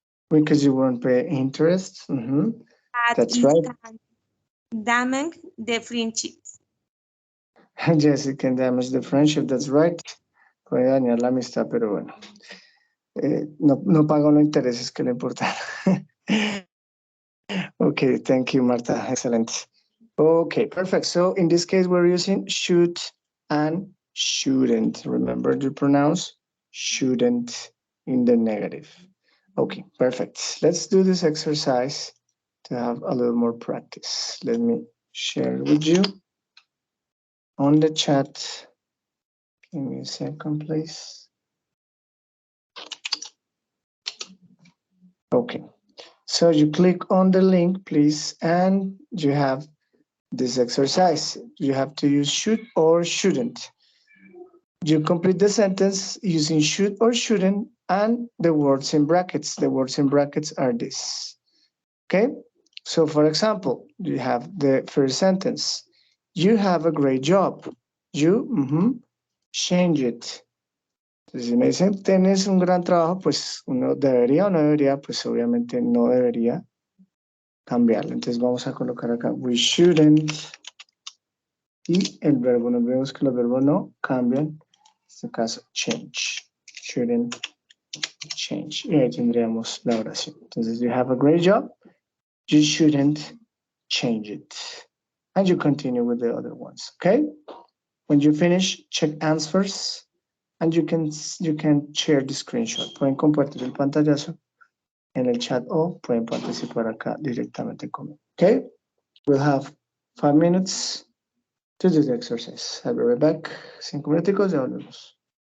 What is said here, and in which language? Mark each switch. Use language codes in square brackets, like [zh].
[en] Because you won't pay interest. That's It right. can damage the friendships. Yes, it can damage the friendship. That's right. [es] Puede dañar la amistad, pero bueno. No pago los intereses, que le importa. [en] Okay, thank you, Marta. Excellent. Okay, perfect. So in this case, we're using should and shouldn't. Remember to pronounce shouldn't in the negative. Okay, perfect. Let's do this exercise to have a little more practice. Let me share it with you on the chat. Give me a second, please. Okay, so you click on the link, please, and you have this exercise. You have to use should or shouldn't. You complete the sentence using should or shouldn't and the words in brackets. The words in brackets are this. Okay, so for example, you have the first sentence. You have a great job. You change it. [es] Entonces, si me dicen, tienes un gran trabajo, pues uno debería o no debería, pues obviamente no debería cambiarlo. Entonces vamos a colocar acá, [en] we shouldn't. [es] Y el verbo, nos vemos que los verbos no cambian. En este caso, change. [en] Shouldn't change. [es] Y ahí tendríamos la oración. [en] Entonces, you have a great job. You shouldn't change it. And you continue with the other ones, okay? When you finish, check answers. And you can share the screenshot. [es] Pueden compartir el pantallazo en el chat o pueden participar acá directamente conmigo. [en] Okay? We'll have 5 minutes to do the exercise. I'll be right back. [es] 5 minuticos, ya volvemos.